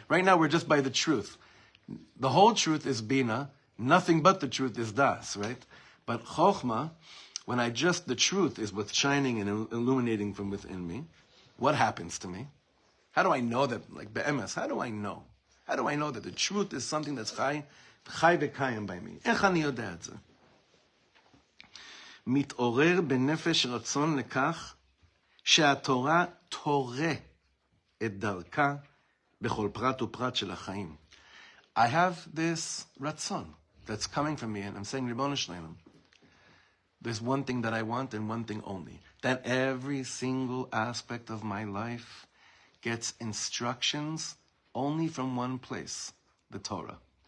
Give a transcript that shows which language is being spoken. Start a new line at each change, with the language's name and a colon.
English: Right now we're just by the truth. The whole truth is Bina, nothing but the truth is Das, right? But Chochma, when the truth is what's shining and illuminating from within me, what happens to me? How do I know that, like Be'emes, how do I know? How do I know that the truth is something that's
Hebrew: chai v'kayim
English: by me?
Hebrew: Ech ani yodeh et ze? מתעורר בנפש רצון לכך שהתורה תורה את דרכה בכל פרט ופרט של החיים.
English: I have this ratzon that's coming from me, and I'm saying,
Hebrew: Ribono Shleilim,
English: there's one thing that I want and one thing only. That every single aspect of my life gets instructions only from one place, the Torah.